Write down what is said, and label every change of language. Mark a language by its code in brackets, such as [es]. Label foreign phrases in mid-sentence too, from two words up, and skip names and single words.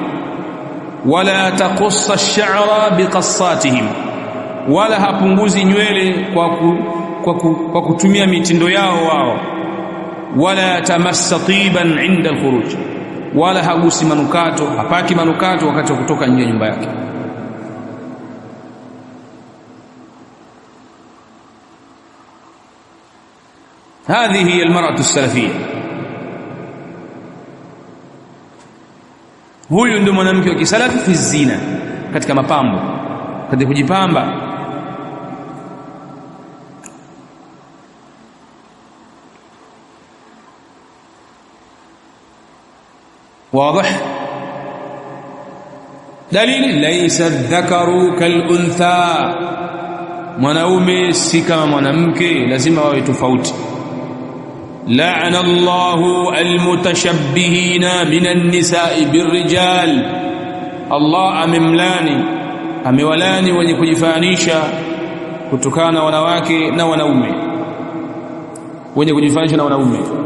[ar] ولا تقص الشعر بقصتهم, [sw] wala hapunguzi nywele kwa kutumia mitindo yao wao. [ar] ولا تمس طيبا عند الخروج, [sw] wala hagusi manukato, hapaki manukato wakati wa kutoka nje ya nyumba yake. [ar] هذه هي المرأة السلفية. [sw] Huyu ndio mwanamke wa kisalafi [ar] في الزينة, [sw] katika mapambo, katika kujipamba. [ar] واضح؟ دليل ليس الذكر كالأنثى, [sw] mwanaume si kama mwanamke, lazima wawe tofauti. [ar] لعن الله المتشبهين من النساء بالرجال, [sw] Allah amewalani wenye kujifanisha kutokana na wanawake na wanaume, wenye kujifanisha na wanaume.